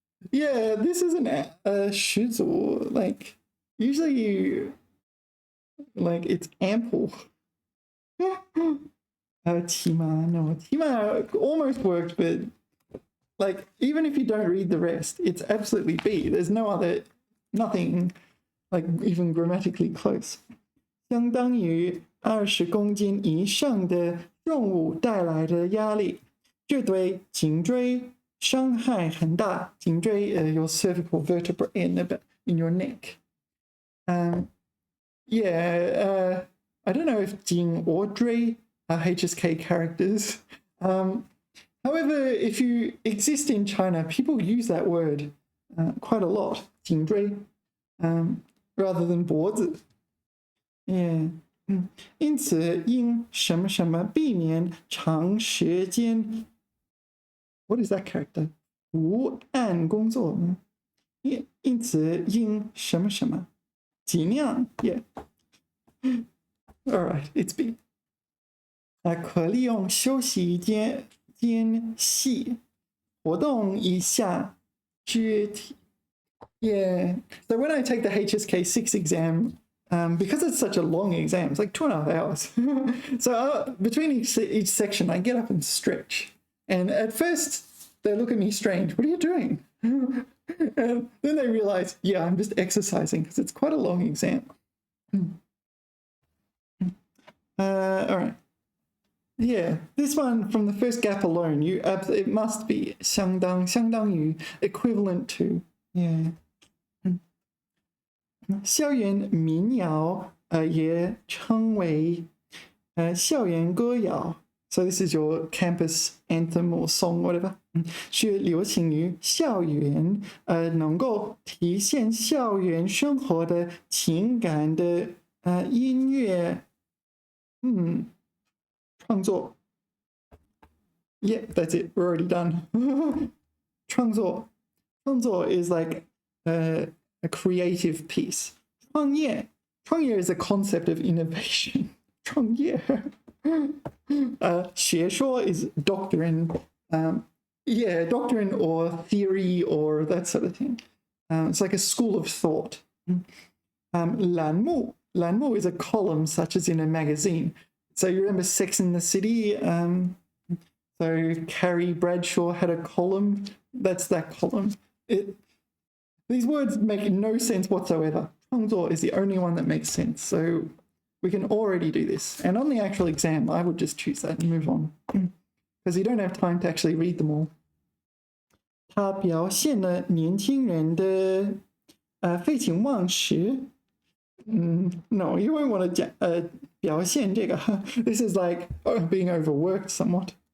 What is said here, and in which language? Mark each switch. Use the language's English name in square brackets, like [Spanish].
[English] Yeah, this isn't a 十足. Like, usually you, like, it's ample. 起码, no, 起码 almost worked, but like, even if you don't read the rest, it's absolutely B. There's no other, nothing like even grammatically close. [Chinese] 相当于20公斤以上的重物带来的压力，这对颈椎伤害很大。 [English] 颈椎 your cervical vertebra in your neck. Yeah, I don't know if 颈 or 椎 are HSK characters. However, if you exist in China, people use that word quite a lot, 颈椎, rather than 脖子. Yeah. [Chinese] 因此，因什么什么避免长时间 [English] What is that character? [Chinese] 伏案工作呢？因此，因什么什么尽量 Yeah. [English] All right, it's B. [Chinese] 可利用休息间隙活动一下肢体。 [English] Yeah. So when I take the HSK6 exam, because it's such a long exam, it's like 2.5 hours. So between each section, I get up and stretch. And at first, they look at me strange. What are you doing? And then they realize, yeah, I'm just exercising because it's quite a long exam. All right. Yeah, this one from the first gap alone, it must be 相当于 equivalent to. Yeah. [Chinese] 校园民谣也称为校园歌谣 [English] So this is your campus anthem or song, whatever. [Chinese] 是流行于校园能够体现校园生活的情感的音乐创作 [English] Yeah, that's it. We're already done. 创作 is like a creative piece. 创业 is a concept of innovation. 创业学说 is doctrine. Yeah, doctrine or theory or that sort of thing. It's like a school of thought. 栏目 is a column such as in a magazine. So you remember Sex and the City? So Carrie Bradshaw had a column. That's that column. These words make no sense whatsoever. 创作 is the only one that makes sense. So we can already do this. And on the actual exam, I would just choose that and move on. Because you don't have time to actually read them all. [Chinese] 它表现了年轻人的废寝忘食。 [English] No, you won't want to [Chinese] 表现这个 [English] This is like being overworked somewhat.